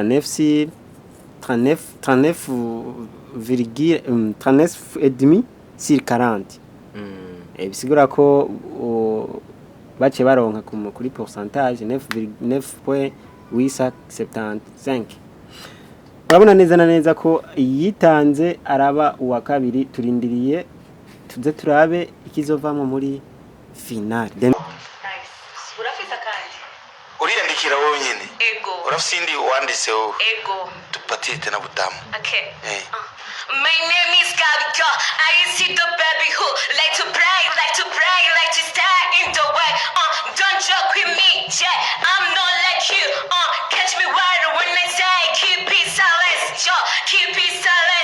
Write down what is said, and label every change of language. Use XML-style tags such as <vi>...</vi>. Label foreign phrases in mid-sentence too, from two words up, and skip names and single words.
<rn>39,5 sur 40 bisigura ko bace baronka kuri pourcentage 9,875 urabona neza na neza ko yitanze araba uwa kabiri turindiriye tuze turabe ikizovamo muri final. Urafisa kandi uriyandikira wowe nyene ego urafise indi wanditse wowe ego</rn> <sw>tupatie tena butamu.</sw> <en>okay my name is Gabika. I see the baby who like to brag, like to start in the way. Don't joke with me, yeah. I'm not like you. Catch me wider when I say keep it silent, yo. Keep it silent.</en>